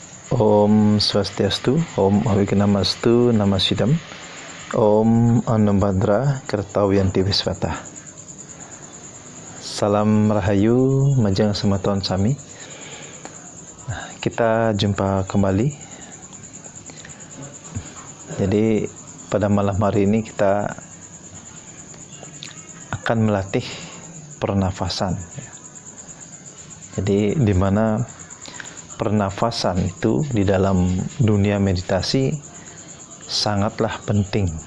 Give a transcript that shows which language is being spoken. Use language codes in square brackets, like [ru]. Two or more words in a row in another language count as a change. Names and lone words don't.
[sa] Om Swastiastu, Om Awignamastu, Namasidam, Om Anubhadra Kertawiyanti Viswata. [ban] Salam Rahayu, Majeng Sematon Sami. [id] Kita jumpa kembali. Jadi pada malam hari ini kita akan melatih pernafasan. Jadi di mana pernafasan itu di dalam dunia meditasi sangatlah penting.